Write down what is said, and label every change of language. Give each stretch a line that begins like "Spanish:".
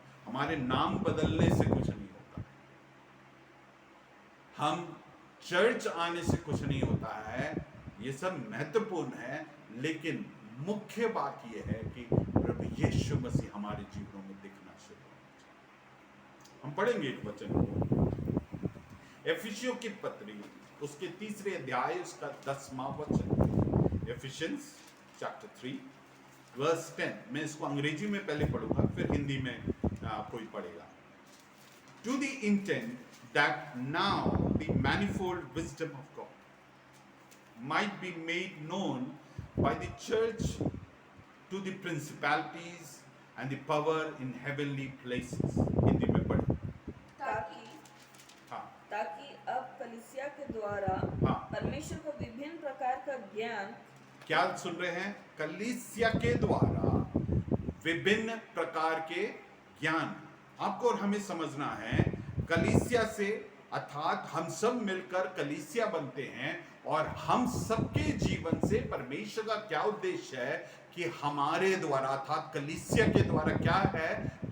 Hindi: हमारे नाम बदलने से कुछ नहीं होता है, हम चर्च आने से कुछ नहीं होता है, ये सब महत्वपूर्ण है, लेकिन मुख्य बात यह है कि प्रभु यीशु मसीह हमारे जीवनों में दिखना शुरू हो। हम पढ़ेंगे एक वचन को, एफिसियों की पत्री उसके 3 अध्याय उसका 10वां वचन,
English: Ephesians chapter 3 verse 10।
Hindi: मैं इसको अंग्रेजी में पहले पढ़ूंगा, फिर हिंदी में कोई पढ़ेगा।
English: To the intent that now the manifold wisdom of God might be made known by the church to the principalities and the power in heavenly places।
Hindi: Hindi में पढ़े। ताकि अब कलीसिया के द्वारा परमेश्वर को विभिन्न प्रकार का ज्ञान, क्या सुन रहे हैं? कलीसिया के द्वारा विभिन्न प्रकार के ज्ञान। आपको और हमें समझना है, कलीसिया से अर्थात हम सब मिलकर कलीसिया बनते हैं, और हम सबके जीवन से परमेश्वर का क्या उद्देश्य है कि हमारे द्वारा अर्थात कलीसिया के द्वारा क्या है?